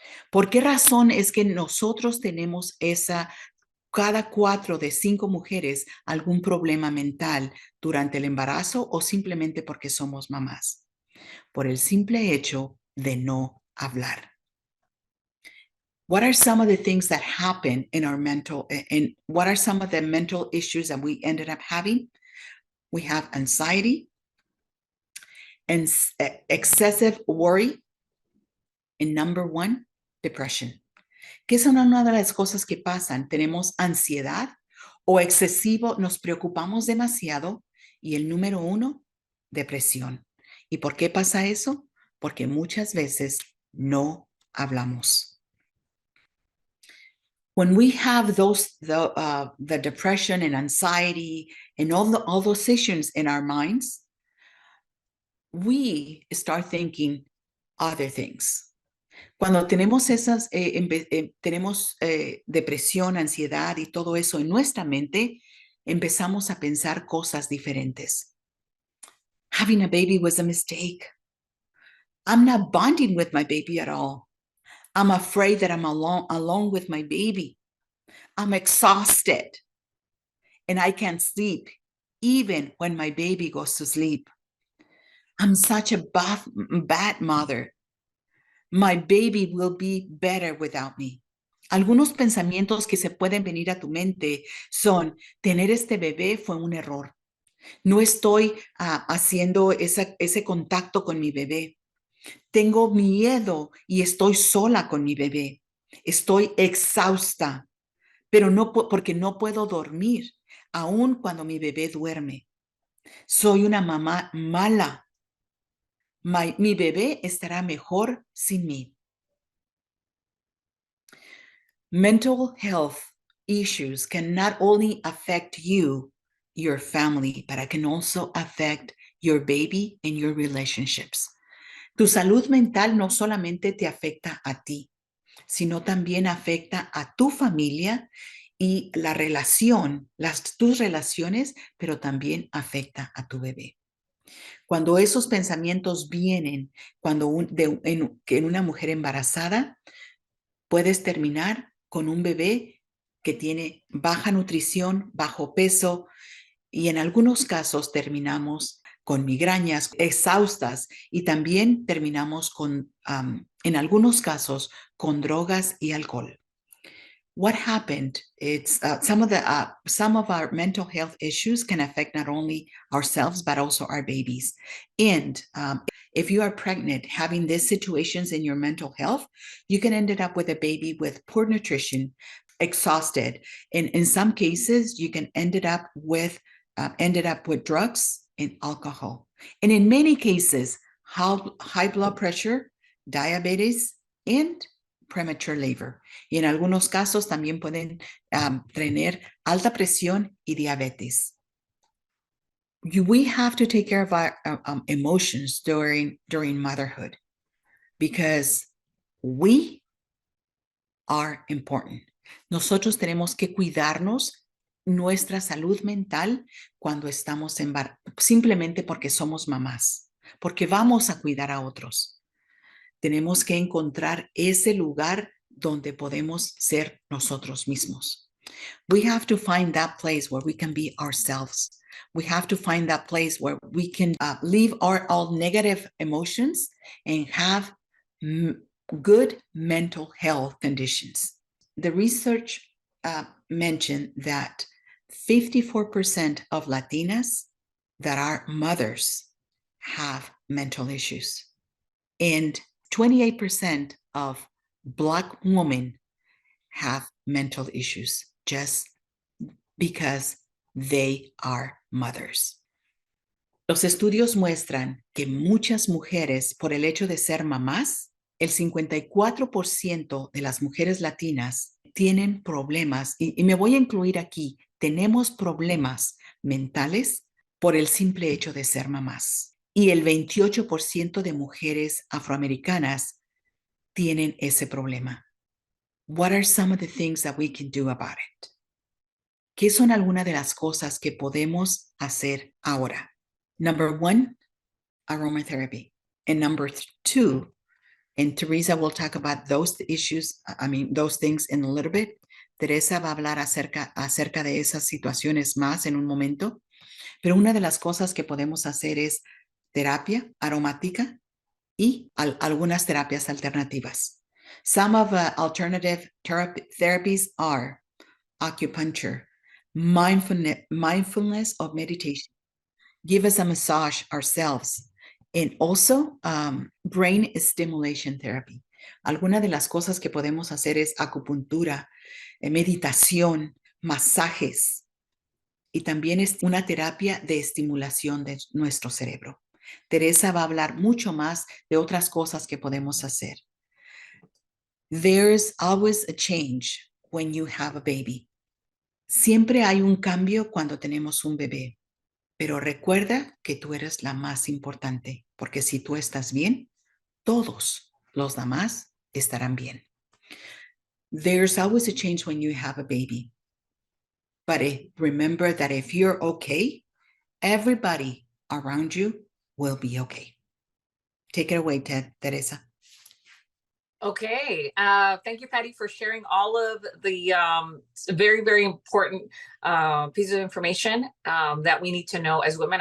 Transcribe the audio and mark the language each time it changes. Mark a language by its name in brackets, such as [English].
[Spanish] ¿Por qué razón es que nosotros tenemos cada 4 de 5 mujeres algún problema mental durante el embarazo o simplemente porque somos mamás? Por el simple hecho de no hablar. [English] What are some of the things that happen in our mental, and what are some of the mental issues that we ended up having? We have anxiety and excessive worry, and number 1, depression. [Spanish] ¿Qué son una de las cosas que pasan? Tenemos ansiedad o excesivo, nos preocupamos demasiado, y el número 1, depresión. ¿Y por qué pasa eso? Porque muchas veces no hablamos. [English] When we have the depression and anxiety and all those issues in our minds, we start thinking other things. [Spanish] Cuando tenemos tenemos depresión, ansiedad y todo eso en nuestra mente, empezamos a pensar cosas diferentes. [English] Having a baby was a mistake. I'm not bonding with my baby at all. I'm afraid that I'm alone with my baby. I'm exhausted and I can't sleep even when my baby goes to sleep. I'm such a bad mother. My baby will be better without me. [Spanish] Algunos pensamientos que se pueden venir a tu mente son: tener este bebé fue un error. No estoy haciendo ese contacto con mi bebé. Tengo miedo y estoy sola con mi bebé. Estoy exhausta, pero no porque no puedo dormir, aun cuando mi bebé duerme. Soy una mamá mala. Mi bebé estará mejor sin mí. [English] Mental health issues can not only affect you, your family, but it can also affect your baby and your relationships. [Spanish] Tu salud mental no solamente te afecta a ti, sino también afecta a tu familia y la relación, tus relaciones, pero también afecta a tu bebé. Cuando esos pensamientos vienen, en una mujer embarazada, puedes terminar con un bebé que tiene baja nutrición, bajo peso, y en algunos casos terminamos con migrañas exhaustas y también terminamos en algunos casos, con drogas y alcohol. [English] What happened? It's some of our mental health issues can affect not only ourselves but also our babies. And if you are pregnant, having these situations in your mental health, you can end up with a baby with poor nutrition, exhausted, and in some cases, you can ended up with drugs and alcohol, and in many cases, high blood pressure, diabetes, and premature labor. [Spanish] Y en algunos casos también pueden tener alta presión y diabetes. [English] We have to take care of our emotions during motherhood because we are important. [Spanish] Nosotros tenemos que cuidarnos nuestra salud mental cuando estamos simplemente porque somos mamás, porque vamos a cuidar a otros. Tenemos que encontrar ese lugar donde podemos ser nosotros mismos. [English] We have to find that place where we can be ourselves. We have to find that place where we can leave all negative emotions and have good mental health conditions. The research mentioned that 54% of Latinas that are mothers have mental issues, and 28% of Black women have mental issues just because they are mothers. [Spanish] Los estudios muestran que muchas mujeres, por el hecho de ser mamás, el 54% de las mujeres latinas tienen problemas, y me voy a incluir aquí, tenemos problemas mentales por el simple hecho de ser mamás. Y el 28% de mujeres afroamericanas tienen ese problema. [English] What are some of the things that we can do about it? [Spanish] ¿Qué son algunas de las cosas que podemos hacer ahora? [English] Number one, aromatherapy. And number two, and Theresa will talk about those things in a little bit. [Spanish] Teresa va a hablar acerca de esas situaciones más en un momento. Pero una de las cosas que podemos hacer es terapia aromática y algunas terapias alternativas. [English] Some of alternative therapies are acupuncture, mindfulness of meditation, give us a massage ourselves, and also brain stimulation therapy. [Spanish] Algunas de las cosas que podemos hacer es acupuntura, meditación, masajes, y también es una terapia de estimulación de nuestro cerebro. Teresa va a hablar mucho más de otras cosas que podemos hacer. [English] There's always a change when you have a baby. [Spanish] Siempre hay un cambio cuando tenemos un bebé, pero recuerda que tú eres la más importante, porque si tú estás bien, todos los demás estarán bien. [English] There's always a change when you have a baby. But remember that if you're okay, everybody around you will be okay. Take it away, Teresa. Okay. Thank you, Patty, for sharing all of the very, very important pieces of information that we need to know as women.